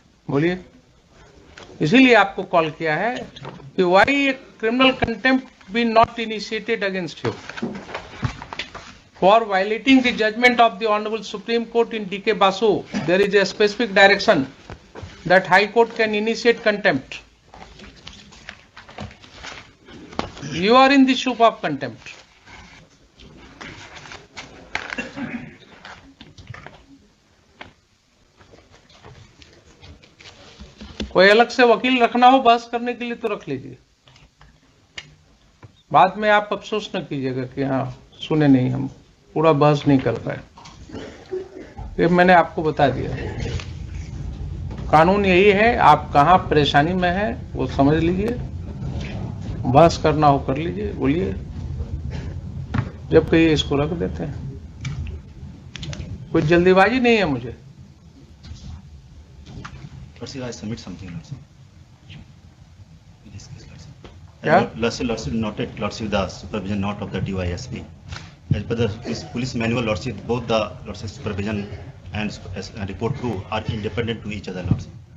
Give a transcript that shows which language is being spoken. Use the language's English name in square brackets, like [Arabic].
[Hindi] बोलिए, इसीलिए आपको कॉल किया है कि [English] Why criminal contempt be not initiated against you for violating the judgment of the Honorable Supreme Court in D.K. Basu. There is a specific direction that High Court can initiate contempt. You are in the soup of contempt. [Hindi] कोई अलग से वकील रखना हो बहस करने के लिए तो रख लीजिए, बाद में आप अफसोस न कीजिएगा कि हाँ सुने नहीं हम, पूरा बहस नहीं कर पाए। ये मैंने आपको बता दिया, कानून यही है। आप कहाँ परेशानी में है वो समझ लीजिए, बहस करना हो कर लीजिए, बोलिए, जब कहिए इसको रख देते हैं। कोई जल्दीबाजी नहीं है मुझे। [English] Lordship, I submit something, Lordship. In this case, Lordship. Yeah? Lordship noted, Lordship, the supervision note of the DYSP. As per the police manual, Lordship, both the Lordship supervision and report crew are independent to each other, Lordship.